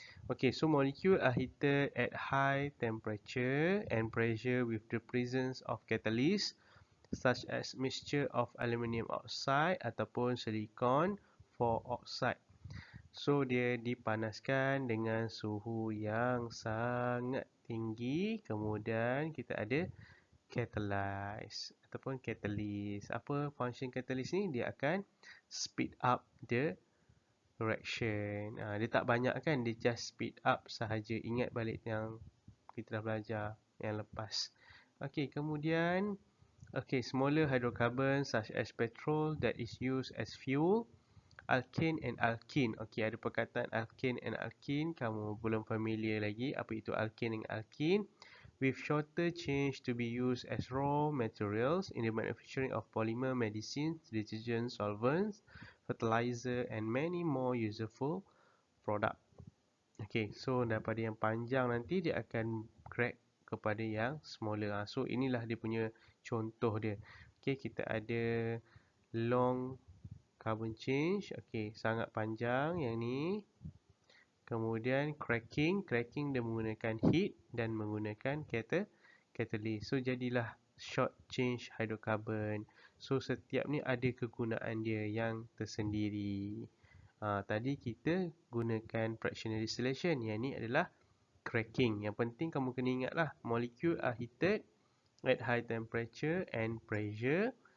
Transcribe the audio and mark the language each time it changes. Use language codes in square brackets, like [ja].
[en] Okay, so molecule are heated at high temperature and pressure with the presence of catalyst such as mixture of aluminium oxide ataupun silicon for oxide. [ms] So dia dipanaskan dengan suhu yang sangat tinggi, kemudian kita ada catalyze ataupun catalyst. Apa function catalyst ni? Dia akan [en] speed up the reaction. [ms] Dia tak banyak kan, dia [en] just speed up [ms] sahaja. Ingat balik yang kita dah belajar yang lepas. [en] Okay, kemudian smaller hydrocarbons such as petrol that is used as fuel, alkane and alkene. [ms] Okay, ada perkataan alkane and alkene, kamu belum familiar lagi apa itu alkane and alkene. [en] With shorter chains to be used as raw materials in the manufacturing of polymer, medicines, detergents, solvents, fertilizer and many more useful product. [ms] Okay, so daripada yang panjang nanti dia akan crack kepada yang smaller. So inilah dia punya contoh dia. Okay, kita ada long carbon chain. Okay, sangat panjang yang ni. Kemudian cracking dia menggunakan heat dan menggunakan catalyst. So jadilah short chain hydrocarbon. So setiap ni ada kegunaan dia yang tersendiri. Tadi kita gunakan fractional distillation. Yang ni adalah cracking. Yang penting kamu kena ingat lah, [en] molecule are heated at high temperature and pressure.